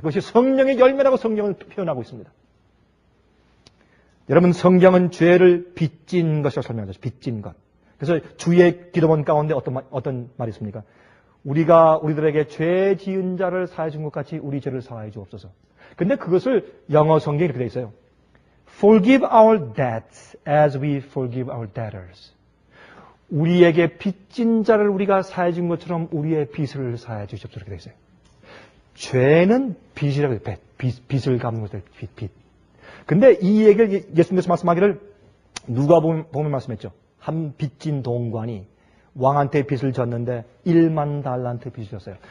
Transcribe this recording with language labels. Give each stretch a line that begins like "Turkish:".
Korean: 그것이 성령의 열매라고 성경을 표현하고 있습니다. 여러분, 성경은 죄를 빚진 것이라고 설명하죠. 빚진 것. 그래서 주의 기도문 가운데 어떤 말이 있습니까? 우리들에게 죄 지은 자를 사하여 준 것 같이 우리 죄를 사하여 주옵소서. 근데 그것을 영어 성경에 이렇게 되어 있어요.
English: Forgive our debts as we forgive our debtors.
Korean: 우리에게 빚진 자를 우리가 사해 준 것처럼 우리의 빚을 사해 주십시오. 이렇게 되어 있어요. 죄는 빚이라고 해요. 빚을 갚는 것을 빚. 근데 이 얘기를 예수님께서 말씀하기를 누가 보면 말씀했죠. 한 빚진 동관이 왕한테 빚을 졌는데 1만 달란트 빚을 졌어요.